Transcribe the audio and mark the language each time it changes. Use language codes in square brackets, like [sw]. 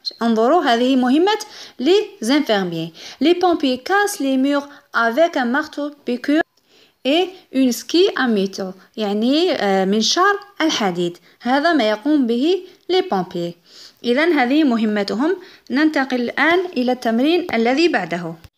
[ar] انظروا هذه مهمة les infirmiers. [fr] Les pompiers cassent les murs avec un marteau piqueur et une scie à métaux، [ar] يعني منشار الحديد. هذا ما يقوم به les pompiers. إذن هذه مهمتهم. ننتقل الآن إلى التمرين الذي بعده.